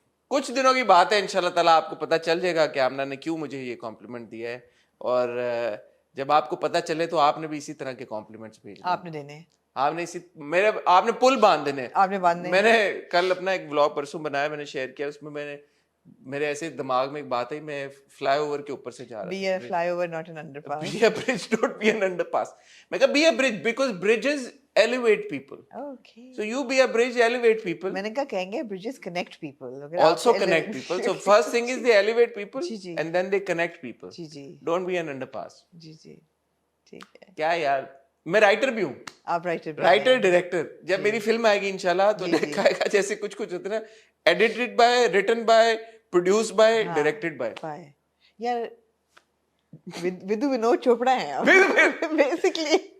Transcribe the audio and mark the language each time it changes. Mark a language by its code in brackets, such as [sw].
[hi] कुछ दिनों की बात है, इंशाल्लाह ताला आपको पता चल जाएगा कि आमना ने क्यों मुझे ये कॉम्प्लीमेंट दिया है। और जब आपको पता चले तो आपने भी इसी तरह के कॉम्प्लीमेंट्स भेजने, आपने देने, आपने इसी मेरे आपने पुल बांध देने, आपने बांधने। मैंने कल अपना एक व्लॉग परसों बनाया, मैंने शेयर किया, उसमें मैंने मेरे ऐसे दिमाग में एक बात आई, मैं फ्लाईओवर के ऊपर से जा रहा था। [en] Be a flyover, not an underpass. Be a bridge, don't be an underpass. [hi] मैं कहा [en] be a bridge because bridges elevate people. Okay. So you be a bridge, elevate people. [hi] मैंने कहा कहेंगे [en] bridges connect people. [hi] अगर [en] Also [hi] आप [en] connect people. So first thing is they elevate people [hi] ji ji [en] and then they connect people. [hi] Ji ji [en] Don't be an underpass. [hi] जी जी ठीक है। क्या यार, मैं राइटर भी हूँ, आप राइटर राइटर डायरेक्टर। जब मेरी फिल्म आएगी इंशाल्लाह तो लिखा आएगा जैसे कुछ कुछ होता है ना, edited by, written by, produced by, directed by. यार विदु विनोद चोपड़ा है आप बेसिकली।